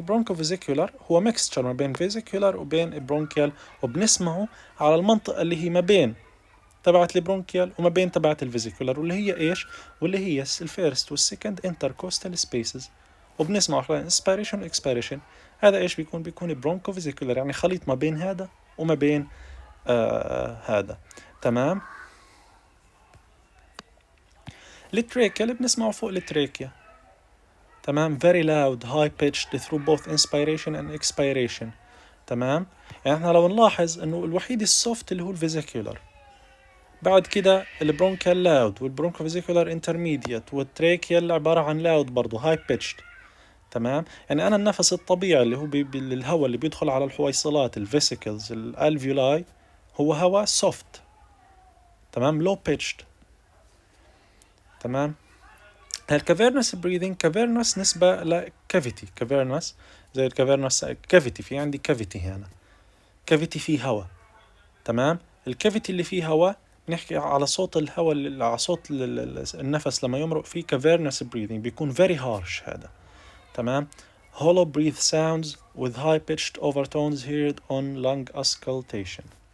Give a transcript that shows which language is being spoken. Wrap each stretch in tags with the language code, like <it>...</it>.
<ar>برونكوفيزيكولار هو ميكستشر ما بين فيزيكولار وبين برونكيال، وبنسمعه على المنطقة اللي هي ما بين تبعت البرونكيال وما بين تبعت الفيزيكولار، واللي هي ايش؟ واللي هي الفيرست والسكند انتركوستال سبيسز. وبنسمع خلال انسبيريشن واكسبيريشن. هذا ايش بيكون برونكوفيزيكولار، يعني خليط ما بين هذا وما بين هذا. تمام. التريكيا بنسمعه فوق التريكيا. تمام،</ar> <en>very loud high pitched through both inspiration and expiration.</en> <ar>تمام، يعني احنا لو نلاحظ انه الوحيد السوفت اللي هو الفيزيكولار، بعد كده البرونكال لاود والبرونكوفيزيكولار انترميديت والتريكيا اللي عبارة عن لاود برضه هاي بيتشد. تمام، يعني أنا النفس الطبيعي اللي هو الهواء اللي بيدخل على الحويصلات الفيسيكلز الالفيولاي هو هواء سوفت. تمام، لو بيتشد. تمام، الكافيرنس بريذنج كافيرنس نسبة لكافيتي. كافيرنس زي الكافيرنس كافيتي، في عندي كافيتي هنا، كافيتي فيه هواء. تمام، الكافيتي اللي فيه هواء نحكي على صوت الهواء، على صوت النفس لما يمرق فيه</ar> <en>cavernous breathing</en> <ar>بيكون</ar> <en>very harsh</en> <ar>هذا. تمام،</ar> <en>hollow breath sounds with high pitched overtones heard on lung auscultation.</en>